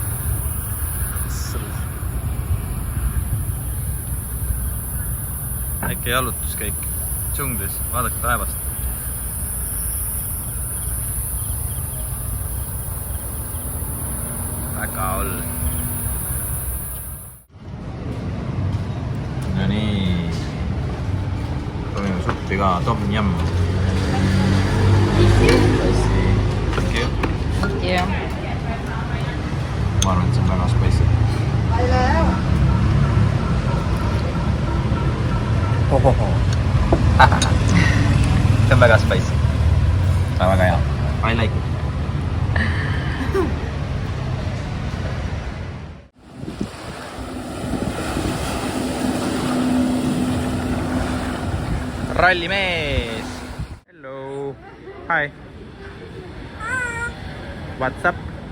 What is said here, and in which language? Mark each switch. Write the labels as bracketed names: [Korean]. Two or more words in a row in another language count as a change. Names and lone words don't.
[Estonian] Väike jalutuskäik džunglis, vaadake taevast. Väga all. No nii. Proovime suppi ka, tom yum. [English] Thank you. Yeah. [Estonian] Ma arvan, et see on väga spicy. See on väga spicy. See on väga hea. [English] I like it. Rallimees! Hello! Hi! What's up?